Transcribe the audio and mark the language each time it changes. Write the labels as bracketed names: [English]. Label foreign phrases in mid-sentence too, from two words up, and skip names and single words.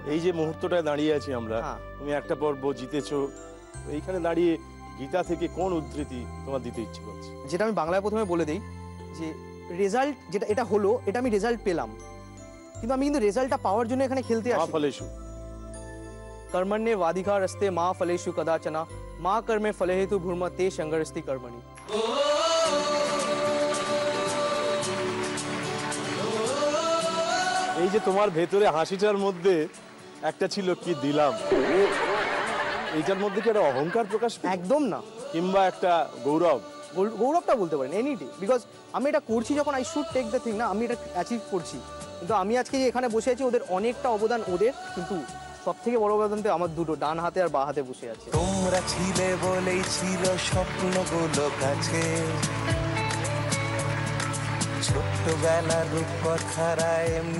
[Bangla] এই যে মুহূর্তটায় দাঁড়িয়ে আছি আমরা, তুমি একটা পর্ব জিতেছো, এইখানে দাঁড়িয়ে গীতা থেকে কোন উদ্ধৃতি তোমার দিতে ইচ্ছে করছে? যেটা আমি বাংলায় প্রথমে বলে দিই যে রেজাল্ট যেটা এটা হলো, এটা আমি রেজাল্ট পেলাম, কিন্তু আমি কিন্তু রেজাল্টটা পাওয়ার জন্য এখানে খেলতে আসি। ফলেশু [Sanskrit] कर्मण्ये वाधिकारस्ते मा फलेषु कदाचन मा कर्मे फले हेतु भूर्म ते संगरस्ति कर्मणि। [Bangla] এই যে তোমার ভেতরে হাসিটার মধ্যে একটা ছিল কি দিলাম, এইটার মধ্যে কি একটা অহংকার প্রকাশ? একদম না, কিংবা একটা গৌরব? গৌরবটা বলতে পারেন এনিডে, বিকজ আমি এটা করছি যখন [English] I should take the thing, [Bangla] না আমি এটা অ্যাচিভ করছি। কিন্তু আমি আজকে যে এখানে বসে আছি, ওদের অনেকটা অবদান ওদের, কিন্তু সব থেকে বড় অবদান তো আমার দুটো, ডান হাতে আর বা হাতে বসে আছে। তোমরা ছিলে বলেই ছিল স্বপ্নগুলো কাছে, ছোট্টবেলার রূপকথারা এমনি।